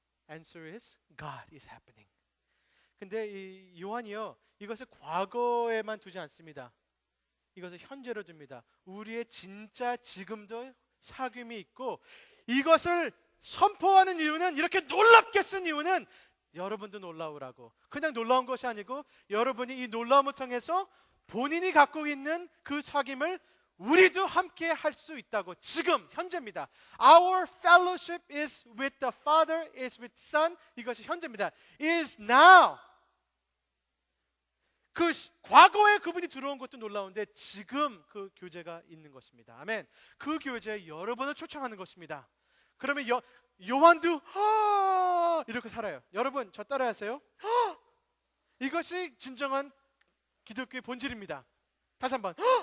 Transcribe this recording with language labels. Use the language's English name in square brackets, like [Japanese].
[English] Answer is God is happening. [Korean] 근데 이 요한이요, 이것을 과거에만 두지 않습니다. 이것을 현재로 둡니다. 우리의 진짜 지금도 사귐이 있고, 이것을 선포하는 이유는, 이렇게 놀랍게 쓴 이유는 여러분도 놀라우라고. 그냥 놀라운 것이 아니고 여러분이 이 놀라움을 통해서 본인이 갖고 있는 그 사귐을 우리도 함께 할 수 있다고. 지금 현재입니다. [English] Our fellowship is with the Father, is with Son. [Korean] 이것이 현재입니다. [English] Is now. [Korean] 그 과거에 그분이 들어온 것도 놀라운데 지금 그 교제가 있는 것입니다. 아멘. 그 교제에 여러분을 초청하는 것입니다. 그러면 요한도 이렇게 살아요. 여러분 저 따라하세요. 이것이 진정한 기독교의 본질입니다. 다시 한번.